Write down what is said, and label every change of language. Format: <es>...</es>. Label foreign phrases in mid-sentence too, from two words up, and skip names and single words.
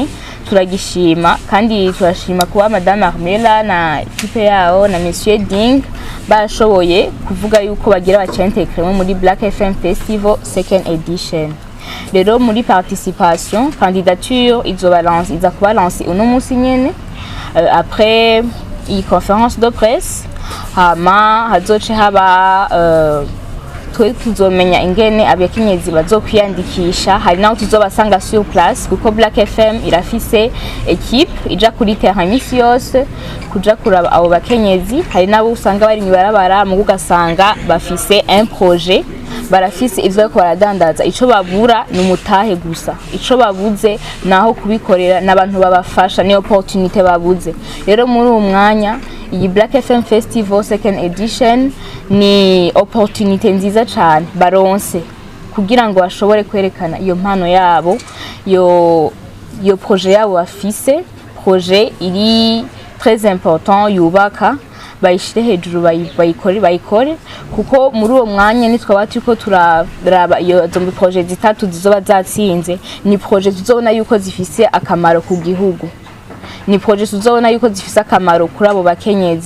<rn>Turagishima kandi turashima kuba Madame Armela na equipe yao na Monsieur Ding bashoboye kuvuga yuko bagira bacentekremo muri Black FM Festival second edition. Rero muri</rn> <fr>participation candidature</fr> <rn>iza kuba lancer uno musi nyene après iyi</rn> <fr>conférence de presse,</fr> <rn>hama hazoce haba tuzomenya ingene abakenyezi bazokwiyandikisha. Hari naho tuzobasanga</rn> <fr>sur place</fr> <rn>kuko Black FM irafise equipe ija kuri terrain misi yose kuja kuraba abo bakenyezi. Hari nabo usanga bari mwibarabara mu ugasanga bafise</rn> <fr>un projet,</fr> <rn>barafise ivyo ko baradandaza, ico babura ni umutahe gusa, ico babuze naho kubikorera n'abantu babafasha, ni opportunity babuze. Rero muri uwo mwanya iyi Black FM Festival second edition ni opportunity nziza cyane baronse kugira ngo bashobore kwerekana iyo mpano yabo, yo projet yabo bafise, projet iri</rn> <fr>très important</fr> <rn>yubaka, bayishire hejuru bayikore kuko muri uwo mwanya nitwa turiko turaraba iyo zombi projet zitatu zizoba zatsinze, ni projet tuzobona yuko zifise akamaro ku gihugu, ni projet tuzobona yuko zifise akamaro kuri abo bakenyezi.</rn>